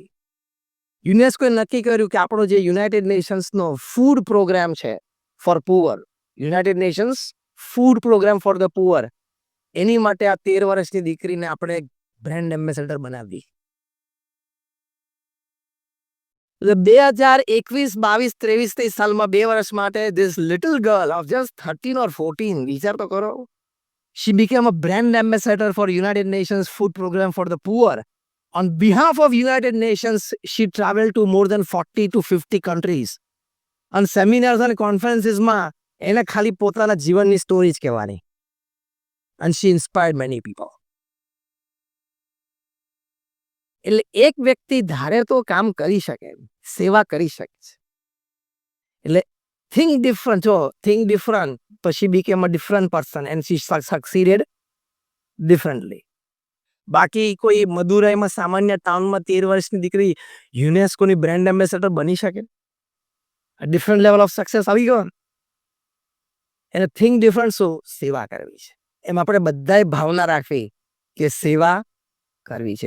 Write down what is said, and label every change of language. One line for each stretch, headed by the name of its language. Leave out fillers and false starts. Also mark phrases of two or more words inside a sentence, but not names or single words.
Gujarati: યુનેસ્કોએ નક્કી કર્યું કે આપણો જે યુનાઇટેડ નેશન્સનો ફૂડ પ્રોગ્રામ છે
English: for poor,
Gujarati: યુનાઇટેડ નેશન્સ ફૂડ પ્રોગ્રામ
English: for the poor,
Gujarati: એની માટે આ 13 વર્ષની દીકરીને આપણે
English: brand ambassador
Gujarati: બનાવી.
English: 2021-22-23
Gujarati: સાલમાં 2 વર્ષ માટે
English: this little girl of just 13 or 14,
Gujarati: વિચાર તો કરો,
English: she became a brand ambassador for United Nations food program for the poor. On behalf of United Nations, she traveled to more than 40 to 50 countries. On seminars and conferences
Gujarati: માં એને ખાલી પોતાના જીવનની સ્ટોરી જ કહેવાની.
English: And she inspired many people.
Gujarati: એટલે એક વ્યક્તિ ધારે તો કામ કરી શકે, સેવા કરી શકે છે.
English: એટલે think different, but she became a different person and she succeeded differently.
Gujarati: બાકી કોઈ મદુરાઈમાં સામાન્ય ટાઉનમાં 13 વર્ષની દીકરી યુનેસ્કોની બ્રાન્ડ એમ્બેસેડર બની શકે?
English: different level of success
Gujarati: આવી ગયો. એને
English: think different,
Gujarati: શું સેવા કરવી છે. એમ આપણે બધાએ ભાવના રાખવી કે સેવા કરવી છે.